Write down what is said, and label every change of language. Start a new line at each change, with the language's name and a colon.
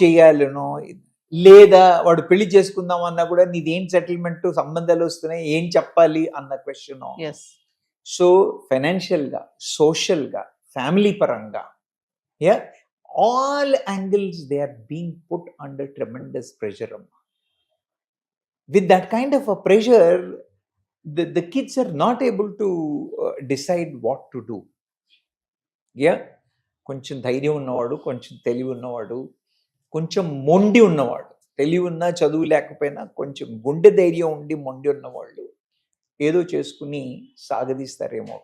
Telugu: చేయాలనో, లేదా వాడు పెళ్లి చేసుకుందాం అన్నా కూడా నీదేం సెటిల్మెంట్, సంబంధాలు వస్తున్నాయి, ఏం చెప్పాలి అన్న క్వశ్చన్. సో ఫైనాన్షియల్గా, సోషల్గా, ఫ్యామిలీ పరంగా,
English: All angles they are being put under tremendous pressure. With that kind of a pressure, the kids are not able to decide what to do.
Telugu: కొంచెం ధైర్యం ఉన్నవాడు, కొంచెం తెలివి ఉన్నవాడు, కొంచెం మొండి ఉన్నవాడు, తెలివి ఉన్నా చదువు లేకపోయినా కొంచెం గుండె ధైర్యం ఉండి మొండి ఉన్నవాళ్ళు ఏదో చేసుకుని సాగదీస్తారేమో.